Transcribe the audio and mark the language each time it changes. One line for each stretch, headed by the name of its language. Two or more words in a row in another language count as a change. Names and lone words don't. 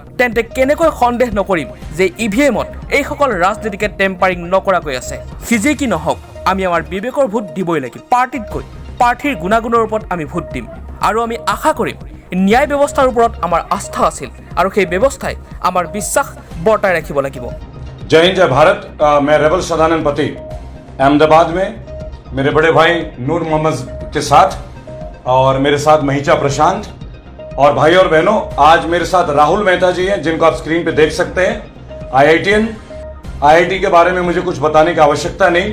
Assamese: তেন্তে কেনেকৈ সন্দেহ নকৰিম যে ইভিএমত এইসকল ৰাজনীতিকে টেম্পাৰিং নকৰাকৈ আছে। সিজেই কি নহওক আমি আমাৰ বিবেকৰ ভোট দিবই লাগিব। পাৰ্টিতকৈ প্ৰাৰ্থীৰ গুণাগুণৰ ওপৰত আমি ভোট দিম আৰু আমি আশা কৰিম ন্যায় ব্যৱস্থাৰ ওপৰত আমাৰ আস্থা আছিল আৰু সেই ব্যৱস্থাই আমাৰ বিশ্বাস বৰ্তাই ৰাখিব লাগিব।
Hindi: जय हिंद, जय भारत। मैं रेबल सदानंद पति अहमदाबाद में मेरे बड़े भाई नूर मोहम्मद के साथ और मेरे साथ महिचा प्रशांत और भाई और बहनों, आज मेरे साथ राहुल मेहता जी हैं जिनको आप स्क्रीन पे देख सकते हैं। आईआईटी के बारे में मुझे कुछ बताने की आवश्यकता नहीं।